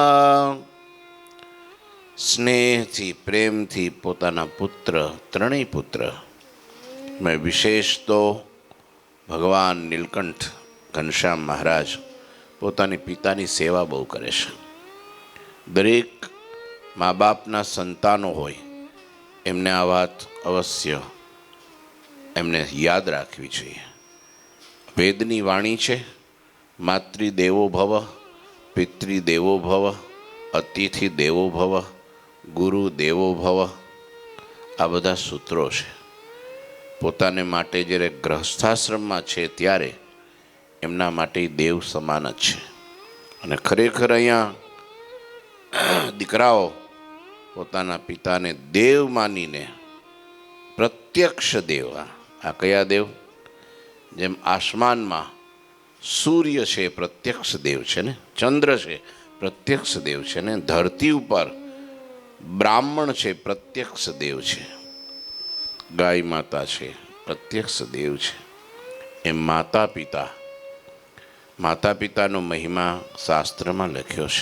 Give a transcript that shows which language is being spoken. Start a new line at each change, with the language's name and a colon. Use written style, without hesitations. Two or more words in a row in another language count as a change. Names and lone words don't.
Gujarati: સ્નેહ થી પ્રેમ થી પોતાના પુત્ર ત્રણેય પુત્ર માં વિશેષ તો ભગવાન નીલકંઠ ઘનશ્યામ મહારાજ પોતાની પિતાની સેવા બહુ કરે છે। દરેક માં બાપના સંતાનો હોય એમને આ વાત અવશ્ય એમને યાદ રાખવી જોઈએ। વેદની વાણી છે,
Sanskrit: मातृदेवो भव पितृदेवो भव अतिथि देवो भव गुरु देवो भव।
Gujarati: આ બધા સૂત્રો છે. પોતાને માટે જ્યારે ગૃહસ્થાશ્રમ માં છે ત્યારે એમના માટે દેવ સમાન જ છે। અને ખરેખર અહીંયા દીકરાઓ પોતાના પિતાને દેવ માનીને પ્રત્યક્ષ દેવ, આ કયા દેવ? જેમ આસમાન માં સૂર્ય છે પ્રત્યક્ષ દેવ છે ને, ચંદ્ર છે પ્રત્યક્ષ દેવ છે ને, ધરતી પર બ્રાહ્મણ છે પ્રત્યક્ષ દેવ છે, ગાય માતા છે પ્રત્યક્ષ દેવ છે। એમ માતા પિતાનો મહિમા શાસ્ત્ર માં લખ્યો છે।